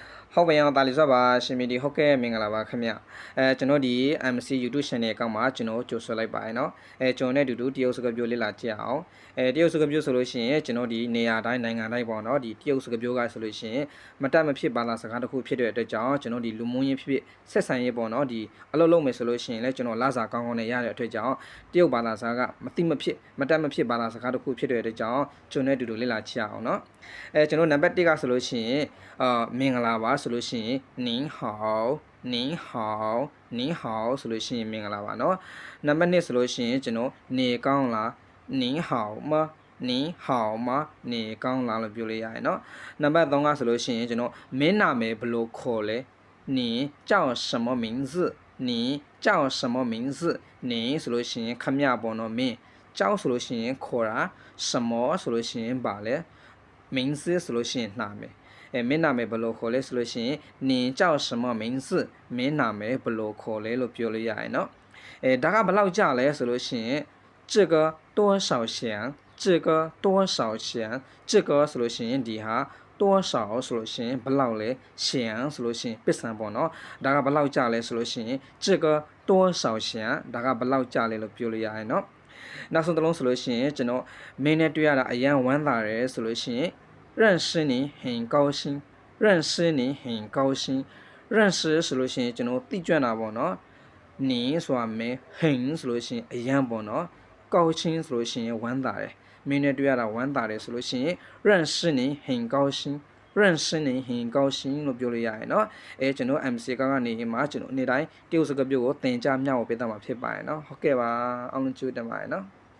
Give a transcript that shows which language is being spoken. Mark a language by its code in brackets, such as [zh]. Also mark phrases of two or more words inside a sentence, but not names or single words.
[my] ဟုတ်ပါရဲ့တာလီဆိုပါရှင်မီဒီဟုတ်ကဲ့မင်္ဂလာပါခင်ဗျကျွန်တော်ဒီ MC YouTube Channel အကောင့်မှာကျွန်တော်ကြိုဆိုလိုက်ပါရနော်ကျွန်တော်နဲ့အတူတူတရုတ်စကားပြောလေ့လာကြည့်အောင်တရုတ်စကားပြောဆိုလို့ရှိရင်ကျွန်တော်ဒီနေရာတိုင်းနိုင်ငံတိုင်းပေါ့နော်ဒီတရုတ်စကားပြောကဆိုလို့ရှိရင်မတတ်မဖြစ်ဘာသာစကားတစ်ခုဖြစ်တဲ့အတွက်ကြောင့်ကျွန်တော်ဒီလူမှုရေးဖြစ်ဆက်ဆံရေးပေါ့နော်ဒီအလုပ်လုပ်မယ်ဆိုလို့ရှိရင်လည်းကျွန်တော်လာစာကောင်းကောင်းနဲ့ရတဲ့အတွက်ကြောင့်တရုတ်ဘာသာစကားမသိမဖြစ်မတတ်မဖြစ်ဘာသာ စကားတစ်ခုဖြစ်တဲ့အတွက်ကြောင့်ကျွန်တော်နဲ့အတူတူလေ့လာကြည့်အောင်နော်ကျွန်တော်နံပါတ်1ကဆိုလို့ရှိရင်မင်္ဂလာပါဆိုလို့ရှိရင် [zh] 您好您好您好 [my] ဆိုလို့ရှိရင်မင်္ဂလာပါเนาะနံပါတ်2ဆိုလို့ရှိရင်ကျွန်တော်နေကောင်းလား [zh] 您好吗您好吗 [my] နေကောင်းလားလို့ပြောလို့ရတယ်เนาะနံပါတ်3ကဆိုလို့ရှိရင်ကျွန်တော်မင်းနာမည်ဘယ်လိုခေါ်လဲ [zh] 你叫什么名字你叫什么名字你 [my] ဆိုလို့ရှိရင်ခမရပေါ့เนาะမင်း叫ဆိုလို့ရှိရင်ခေါ်တာ什么ဆိုလို့ရှိရင်ဘာလဲ名字ဆိုလို့ရှိရင်နာမည်မင်းနာမည်ဘယ်လိုခေါ်လဲဆိုလို့ရှိရင် [zh] 你叫什么名字 [my] မင်းနာမည်ဘယ်လိုခေါ်လဲလို့ပြောလို့ရတယ်เนาะဒါကဘယ်လောက်ကြလဲဆိုလို့ရှိရင် [zh] 这个多少钱这个多少钱这个 [my] ဆိုလို့ရှိရင်ဒီဟာ多少ဆိုလို့ ရှိရင်ဘယ်လောက်လဲ钱ဆိုလို့ရှိရင်ပစ္စံပေါ့เนาะဒါကဘယ်လောက်ကြလဲဆိုလို့ရှိရင် [zh] 这个多少钱 [my] ဒါကဘယ်လောက်ကြလဲလို့ပြောလို့ ရတယ်เนาะနောက်ဆုံးတစ်လုံးဆိုလို့ရှိရင်ကျွန်တော်မင်းနဲ့တွေ့ရတာအရန်ဝမ်းသာတယ်ဆိုလို့ရှိရင် [zh] 认识你很高兴认识你很高兴认识 [my] ဆိုလို့ရှိရင်ကျွန်တော်သိကြွတာပေါ့နော်你ဆိုတာမင်းဟင်ဆိုလို့ရှိရင်အရန်ပေါ့နော်高兴ဆိုလို့ရှိရင်ဝမ်းသာတယ်မင်းနဲ့တွေ့ရတာဝမ်းသာတယ်ဆိုလို့ရှိရင် [zh] 认识你很高兴认识你很高兴 [my] လို့ပြောလို့ရတယ်เนาะကျွန်တော် MC ကနေမှာကျွန်တော်နေ့တိုင်းတရုတ်စကားပြောကိုသင်ကြားမျှဝေပေးတာမှာဖြစ်ပါတယ်เนาะဟုတ်ကဲ့ပါအားလုံးကျေးဇူးတင်ပါတယ်เนาะ